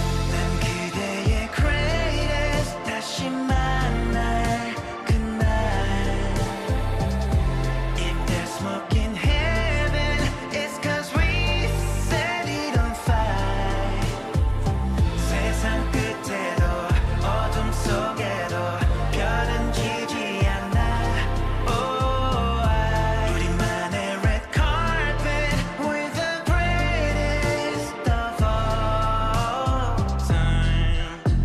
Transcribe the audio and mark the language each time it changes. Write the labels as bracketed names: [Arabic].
[Korean] 난 그대의 greatest 다시 만날 그날. [English] If there's smoke in heaven, it's 'cause we set it on fire. [Korean] 세상 끝에도 어둠 속에도 별은 지지 않아. [English] Oh, [Korean] 우리만의 [English] red carpet with the greatest of all time.